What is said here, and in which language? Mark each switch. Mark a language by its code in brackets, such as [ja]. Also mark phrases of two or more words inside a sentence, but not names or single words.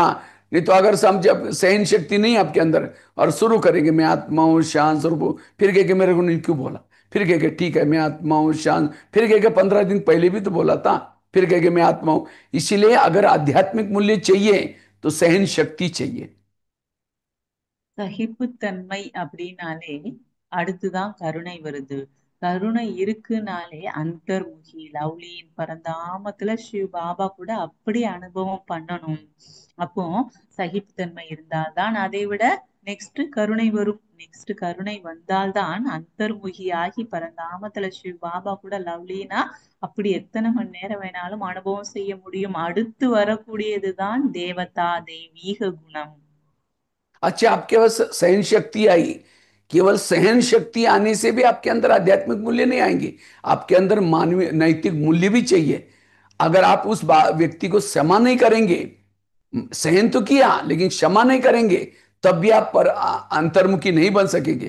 [hi] नहीं तो अगर जब सहन शक्ति नहीं आपके अंदर और शुरू करेंगे मैं आत्मा हूं शांत स्वरूप हूं, फिर कह के मेरे को नहीं क्यों बोला, फिर कह के ठीक है मैं आत्मा हूं शांत, फिर कह के 15 दिन पहले भी तो बोला था, फिर कह के मैं आत्मा हूं। इसीलिए अगर आध्यात्मिक मूल्य चाहिए तो सहन शक्ति चाहिए। [ta] சகிப்புத்தன்மை அப்படின்னாலே அடுத்துதான் கருணை வருது. கருணை இருக்குனாலே அந்தர்முகி, லவ்லியின் பரந்தாமத்துல ஸ்ரீ பாபா கூட அப்படி அனுபவம் பண்ணணும். அப்போ சகிப்புத்தன்மை இருந்தால்தான் அதை விட நெக்ஸ்ட் கருணை வரும். நெக்ஸ்ட் கருணை வந்தால்தான் அந்தர்முகி ஆகி பரந்தாமத்துல ஸ்ரீ பாபா கூட லவ்லினா அப்படி எத்தனை மணி நேரம் வேணாலும் அனுபவம் செய்ய முடியும். அடுத்து வரக்கூடியதுதான் தேவதா, தெய்வீக குணம். [hi] अच्छा, आपके पास सहन शक्ति आई, केवल सहन शक्ति आने से भी आपके अंदर आध्यात्मिक मूल्य नहीं आएंगे, आपके अंदर मानवीय नैतिक मूल्य भी चाहिए। अगर आप उस व्यक्ति को क्षमा नहीं करेंगे, सहन तो किया लेकिन क्षमा नहीं करेंगे, तब भी आप पर अंतर्मुखी नहीं बन सकेंगे।